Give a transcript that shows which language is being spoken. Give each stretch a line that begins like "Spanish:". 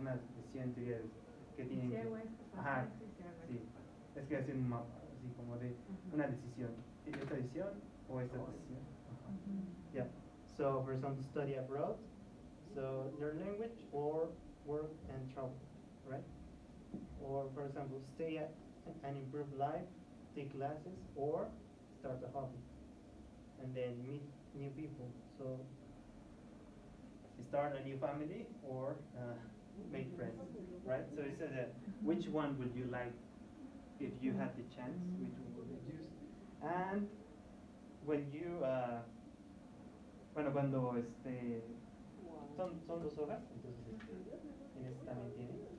Spanish: Una decisión en teoría que tienen que... Ajá, sí. Es que hacer un mapa, así como de una decisión. ¿Esta decisión o esta decisión?
English: Yeah. So, for example, study abroad. So, learn language or work and travel, right? Or, for example, stay and improve life, take classes, or start a hobby. And then meet new people. So, start a new family or make friends, right? So it says that which one would you like if you had the chance? Which one would you choose? And when you,
Spanish: bueno, cuando son dos hojas, entonces en este también tiene.